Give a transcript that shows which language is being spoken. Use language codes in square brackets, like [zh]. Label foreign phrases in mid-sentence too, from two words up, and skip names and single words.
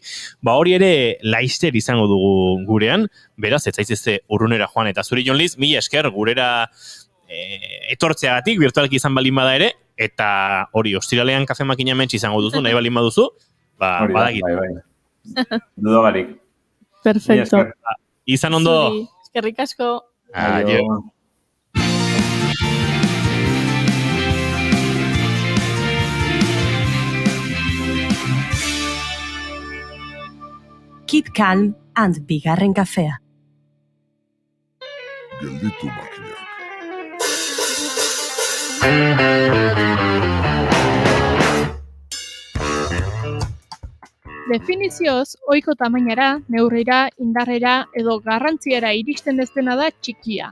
[eu] Hori ere laister izango dugu gurean, beraz, ez zaizezte urrunera joan eta zuri Jon Liz, mila esker gurera etortzeagatik, virtualki izan balin bada ere, eta hori, ostiralean kafe makina mentsi izango duzu, nahi balin baduzu, badakit. Bai. Dudogarik. Perfecto. Izan ondo. Eskerrik asko. Adio. [en] Keep calm and [eu] bigarren kafea. Gelditu makinak. Definizioz, ohiko tamainara, neurrira, indarrera edo garrantziara iristen ez dena da txikia.